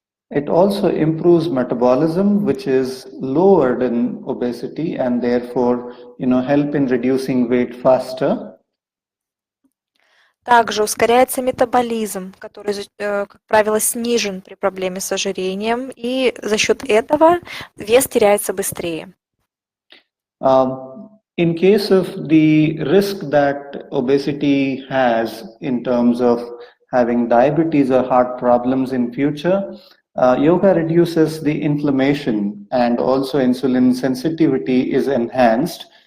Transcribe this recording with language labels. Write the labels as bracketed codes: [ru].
[en] It also improves metabolism, which is lowered in obesity and therefore, help in reducing weight faster. [ru] Также ускоряется метаболизм, который, как правило, снижен при проблеме с ожирением, и за счет этого вес теряется быстрее. [en] In case of the risk that obesity has in terms of having diabetes or heart problems in future, yoga reduces the inflammation and also insulin sensitivity is enhanced.